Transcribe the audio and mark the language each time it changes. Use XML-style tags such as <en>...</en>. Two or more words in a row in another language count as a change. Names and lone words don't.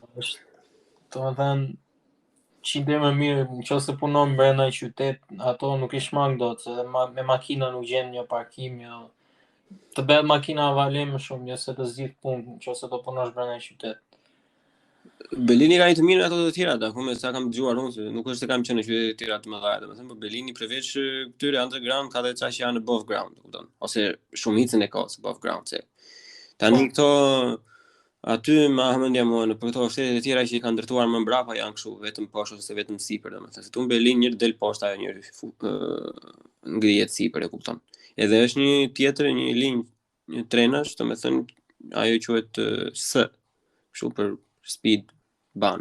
<sq>Po, domethënë qinte më mirë, nëse punon brenda një qytet, ato nuk i shmang dot, se me makina nuk gjen një parkim, jo. Të bëhet makina avale më shumë, jo se të zgjidh punë, nëse do punosh brenda një qytet. Berlini ka një të mirë ato të tjera, ku me sa kam dëgjuar unë, se nuk është se kam qenë në qytete të tjera të mëdha, domethënë, por Berlini përveç këtyre underground ka edhe ca që janë</sq> <en>above ground,</en> <sq>kupton? Ose shumicën e ka</sq> <en>above ground,</en> <sq>se tani këto aty më hamendja mua në këto shtete të tjera që i kanë ndërtuar më mbrapa janë kështu vetëm poshtë ose vetëm sipër, domethënë se tu në Berlin njëri del poshtë ajo njëri ngrihet sipër, e kupton. Edhe është një tjetër një linjë një trenash, domethënë ajo quhet S, kështu për speed ban.</sq>